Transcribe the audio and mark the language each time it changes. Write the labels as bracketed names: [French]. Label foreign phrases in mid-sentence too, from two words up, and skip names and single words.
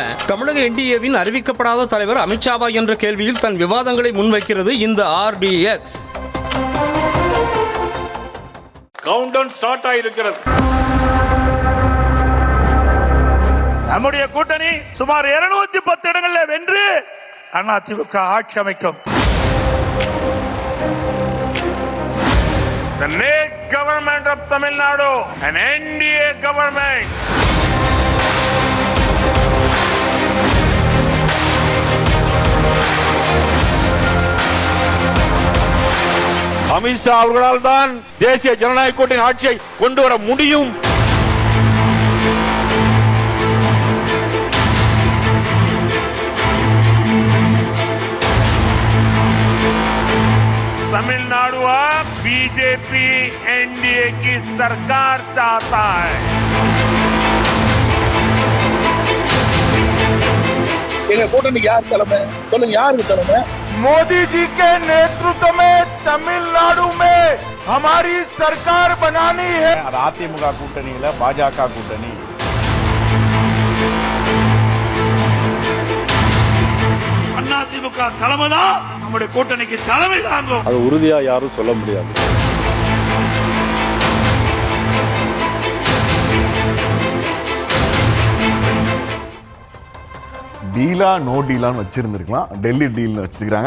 [Tamil] தமிழக என்டிஏவின் அறிவிக்கப்படாத தலைவர் அமித்ஷாவா என்ற கேள்வியில் தன் விவாதங்களை முன்வைக்கிறது இந்த ஆர்டிஎக்ஸ். [English] countdown start [Tamil] ஆயிருக்கிறது. நம்முடைய கூட்டணி சுமார் 210 இடங்களில் வென்று அதிமுக ஆட்சி அமைக்கும். [English] The next government of Tamil Nadu, an NDA government. [Tamil] அமித்ஷா அவர்களால் தான் தேசிய ஜனநாயக கூட்டணி ஆட்சியை கொண்டு வர முடியும். [Hindi] तमिलनाडु अब बीजेपी एनडीए की सरकार चाहता है. [Tamil] கூட்டணி யார் தலைமை சொல்லுங்க, யாருக்கு தலைமை? [Hindi] मोदी जी के नेतृत्व में तमिलनाडु में हमारी सरकार बनानी है. [Tamil] அதிமுக கூட்டணியில பாஜக கூட்டணி அதிமுக தலைமை தான் நம்முடைய கூட்டணிக்கு தலைமை தாங்கும். அது உறுதியா யாரும் சொல்ல முடியாது. டீலா நோ டீலான்னு வச்சிருந்துருக்கலாம், டெல்லி டீல்னு வச்சிருக்காங்க.